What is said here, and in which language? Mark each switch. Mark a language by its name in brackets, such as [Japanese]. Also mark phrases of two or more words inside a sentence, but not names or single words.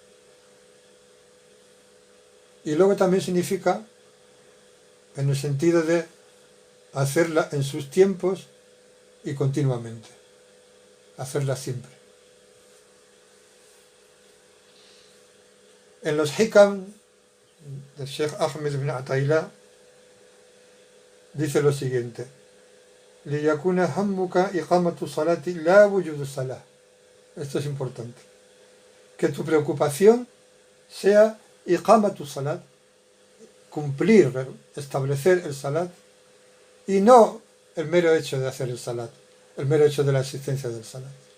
[Spanish] Y luego también significa, en el sentido de hacerla en sus tiempos y continuamente, hacerla siempre. En los hikam del Sheikh Ahmed ibn Atayla dice lo siguiente: [Arabic] ليكن همك إقامة الصلاة لا وجود الصلاة. [Spanish] Esto es importante, que tu preocupación sea [Arabic] إقامة الصلاة, [Spanish] cumplir, establecer el salat, y no el mero hecho de hacer el salat, el mero hecho de la existencia del salat.